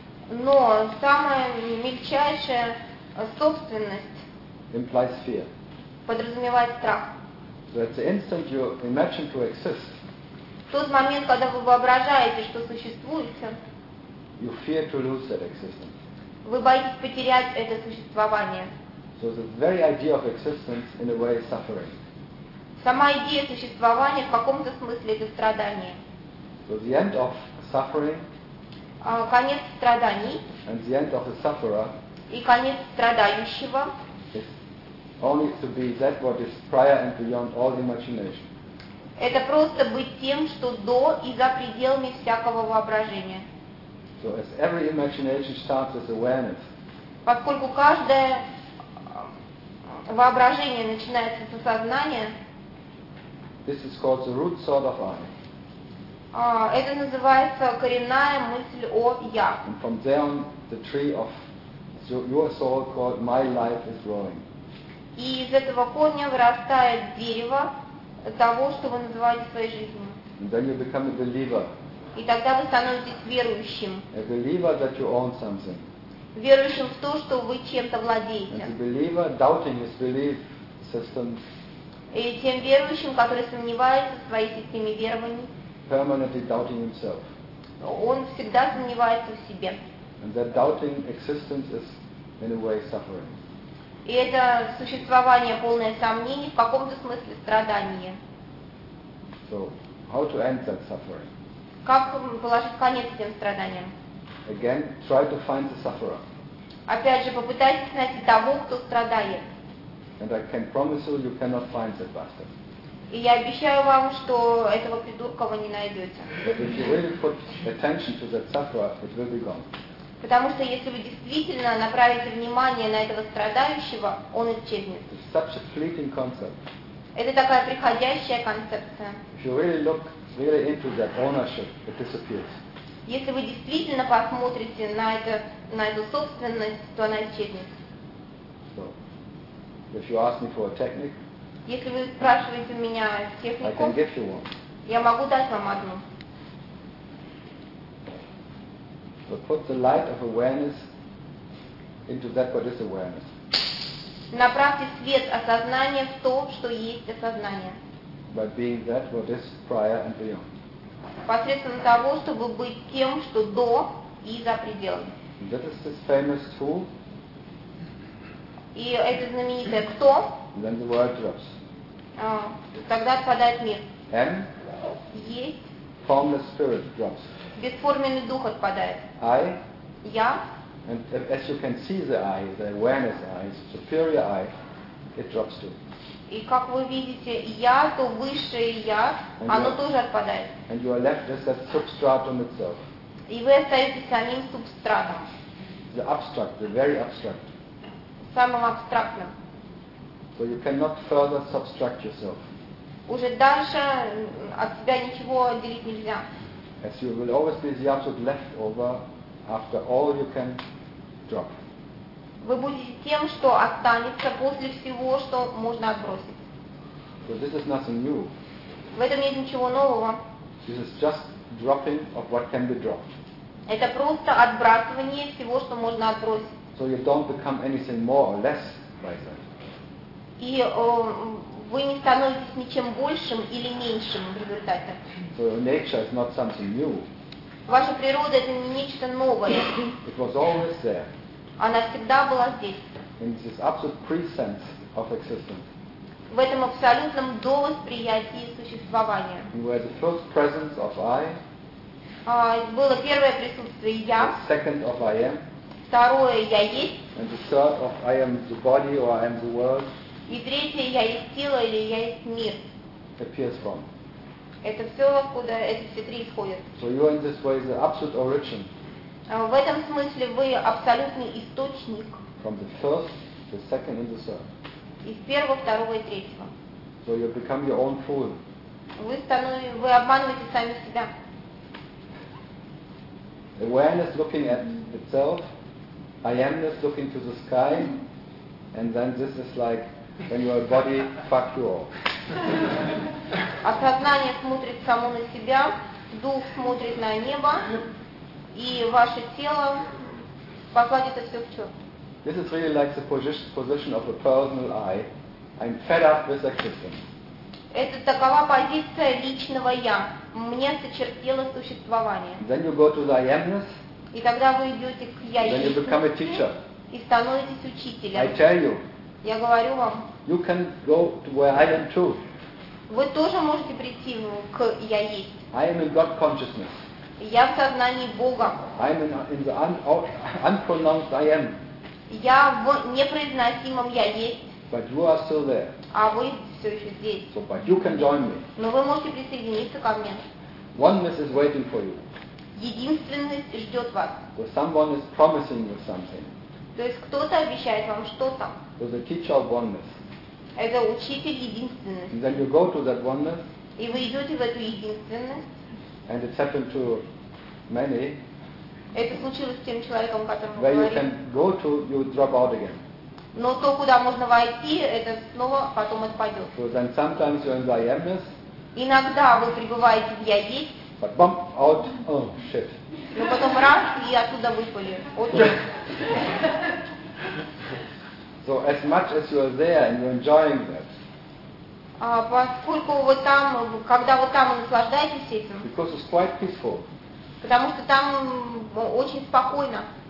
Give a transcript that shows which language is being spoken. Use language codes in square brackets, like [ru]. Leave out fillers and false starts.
[ru] Но самая мельчайшая собственность. [en] Implies fear. [ru] Подразумевает страх. [en] So at the instant you imagine to exist. [ru] В тот момент, когда вы воображаете, что существуете. [en] You fear to lose that existence. [ru] Вы боитесь потерять это существование. [en] So the very idea of existence, in a way, is suffering. [ru] Сама идея существования в каком-то смысле это страдание. [en] So the end of suffering. [ru] Конец страданий. [en] And the end of the sufferer. [ru] И конец страдающего. [en] Is only to be that what is prior and beyond all imagination. [ru] Это просто быть тем, что до и за пределами всякого воображения. [en] So as every imagination starts as awareness. [ru] Поскольку каждое воображение начинается с осознания. [en] This is called the root thought of I. [ru] Это называется коренная мысль о я. [en] And from there on, the tree of your soul called my life is growing. [ru] И из этого корня вырастает дерево того, что вы называете своей жизнью. [en] And then you become a believer. [ru] И тогда вы становитесь верующим. [en] A believer that you own something. [ru] Верующим в то, что вы чем-то владеете. [en] Believer, doubting his belief system, [ru] и тем верующим, который сомневается в своей системе верований. [en] Permanently doubting himself. [ru] Он всегда сомневается в себе. [en] And that doubting existence is in a way suffering. [ru] И это существование полное сомнений, в каком-то смысле страдание. [en] So, how to end that suffering? [ru] Как положить конец этим страданиям? [en] Again, try to find the sufferer. [ru] Опять же, попытайтесь найти того, кто страдает. [en] And I can promise you, you cannot find that bastard. [ru] И я обещаю вам, что этого придурка вы не найдете. [en] But if you really put attention to that sufferer, it will be gone. [ru] Потому что если вы действительно направите внимание на этого страдающего, он исчезнет. [en] It's such a fleeting concept. [ru] Это такая приходящая концепция. [en] If you really look really into that ownership, it disappears. [ru] Если вы действительно посмотрите на это, на эту собственность, то она исчезнет. [en] So, if you ask me for a technique, [ru] если вы спрашиваете меня технику, [en] I can give you one. [ru] Я могу дать вам одну. [en] So put the light of awareness into that what is awareness. [ru] Направьте свет осознания в то, что есть осознание. [en] By being that what is prior and beyond. [ru] Посредством того, чтобы быть тем, что до и за пределами. [en] That is this famous who. [ru] И это знаменитое кто. [en] And then the word drops. [ru] Тогда отпадает мир. [en] And? [ru] Есть. [en] Formless spirit drops. [ru] Бесформенный дух отпадает. [en] I. [ru] Я. [en] And as you can see the I, the awareness I, the superior I, it drops too. [ru] И как вы видите, я, то высшее я, оно тоже отпадает. [en] And you are left just that substratum itself. [ru] И вы остаетесь самим субстратом. [en] The abstract, the very abstract. [ru] Самым абстрактным. [en] So you cannot further subtract yourself. [ru] Уже дальше от себя ничего отделить нельзя. [en] As you will always be the absolute leftover after all you can drop. [ru] Вы будете тем, что останется после всего, что можно отбросить. [en] So this is nothing new. [ru] В этом нет ничего нового. [en] This is just dropping of what can be dropped. [ru] Это просто отбрасывание всего, что можно отбросить. [en] So you don't become anything more or less by that. [ru] И вы не становитесь ничем большим или меньшим в результате. [en] So nature is not something new. [ru] Ваша природа — это не нечто новое. [en] It was always there. [ru] Она всегда была здесь. [en] In this absolute presence of existence. [ru] В этом абсолютном довосприятии существования. [en] Where the first presence of I. [ru] Было первое присутствие я. [en] The second of I am. [ru] Второе я есть. [en] And the third of I am the body or I am the world. [ru] И третье, я есть тело или я есть мир. [en] Appears from. [ru] Это все, откуда эти все три исходят. [en] So you are in this way the absolute origin. [ru] В этом смысле вы абсолютный источник. [en] From the first, the second, and the third. [ru] Из первого, второго и третьего. [en] So you become your own fool. [ru] Вы обманываете сами себя. [en] Awareness looking at itself, I amness looking to the sky, and then this is like when your body fuck you off. [ru] Осознание смотрит само на себя, дух смотрит на небо, и ваше тело покладет все к черту. [en] This is really like the position of a personal I. I'm fed up with existence. [ru] Это такова позиция личного я. Мне сочертело существование. [en] Then you go to the I amness. [ru] И тогда вы идете к я. [en] Then you become a teacher. [ru] И становитесь учителем. [en] I tell you. [ru] Я говорю вам. [en] You can go to where I am too. [ru] Вы тоже можете прийти к я есть. [en] I am in God consciousness. [ru] Я в сознании Бога. [en] I am in the unpronounced I am. [ru] Я в непроизносимом я есть. [en] But you are still there. [ru] А вы все еще здесь. [en] So, but you can join me. [ru] Но вы можете присоединиться ко мне. [en] Oneness is waiting for you. [ru] Единственность ждет вас. [en] So someone is promising you something. [ru] То есть кто-то обещает вам что-то. [en] So the teacher of oneness. [ru] Это учитель единственности. [en] And then you go to that oneness. [ru] И вы идете в эту единственность. [en] And it's happened to many. [ru] Это случилось с тем человеком, которому говорили. [en] Where you can go to, you drop out again. [ru] Но то, куда можно войти, это снова потом отпадет. [en] So then sometimes you're in the I amness. [ru] Иногда вы пребываете в я есть. [en] But bump out. Oh shit. [ru] Но потом раз и оттуда выпали. [en] Oh shit. So as much as you are there and you're enjoying that. [ru] Поскольку вы там, когда вы там и наслаждаетесь этим. [en] Because it's quite peaceful. [ru] Потому что там очень спокойно.